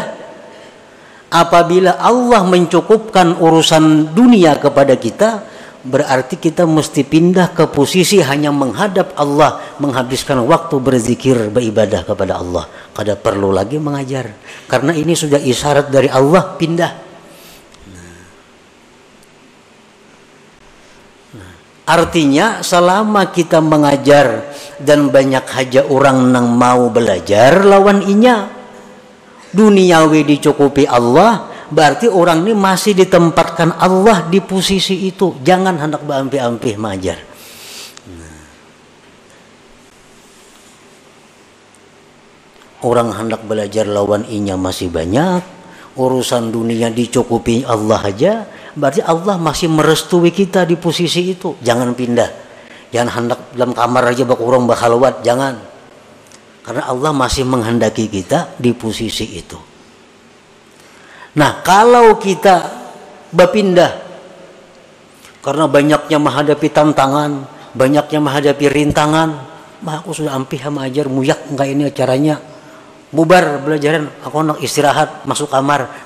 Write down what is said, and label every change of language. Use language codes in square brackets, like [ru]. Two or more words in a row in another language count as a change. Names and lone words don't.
[id] Apabila Allah mencukupkan urusan dunia kepada kita, berarti kita mesti pindah ke posisi hanya menghadap Allah, menghabiskan waktu berzikir, beribadah kepada Allah. [bjn] Kada perlu lagi mengajar, karena ini sudah isyarat dari Allah, pindah. Artinya selama kita mengajar dan banyak haja orang nang mau belajar lawan inya, duniawi dicukupi Allah, berarti orang ini masih ditempatkan Allah di posisi itu. Jangan hendak berampih-ampih mengajar. Orang hendak belajar lawan inya masih banyak, urusan dunia dicukupi Allah aja, berarti Allah masih merestui kita di posisi itu. [id] Jangan pindah. [bjn] Jangan hendak dalam kamar aja bak orang bakhalwat, jangan. [id] Karena Allah masih menghendaki kita di posisi itu. [bjn] Nah, kalau kita berpindah karena banyaknya menghadapi tantangan, banyaknya menghadapi rintangan, mah aku sudah ampih sama ajar, muyak enggak ini acaranya, bubar belajaran, aku nak istirahat, masuk kamar.